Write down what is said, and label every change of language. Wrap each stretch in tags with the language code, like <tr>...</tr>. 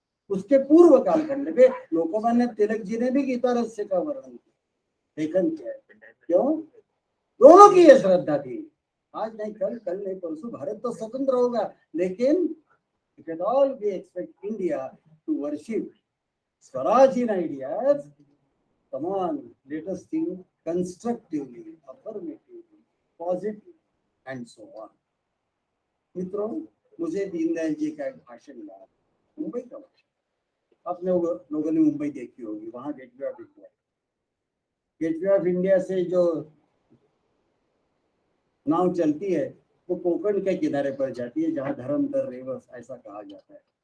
<hi>उसके पूर्व कालखंड में लोकमान्य तिलक जी ने भी गीता रहस्य का वर्णन किया, लेखन किया है। क्यों? दोनों की यह श्रद्धा थी, आज नहीं कल, कल नहीं परसों भारत तो स्वतंत्र होगा, लेकिन</hi> <en>we can all we expect India to worship Swaraj in ideas. Come on, let us think constructively, affirmatively, positively, and so on.</en> <hi>मित्रों, मुझे दीनदयाल जी का एक भाषण याद, मुंबई का भाषण। आपने लोगों ने मुंबई देखी होगी, वहां gateway of India, gateway of India से जो नाव चलती है वो कोकण के किनारे पर जाती है, जहाँ धर्मधर रेवस ऐसा कहा जाता है।</hi>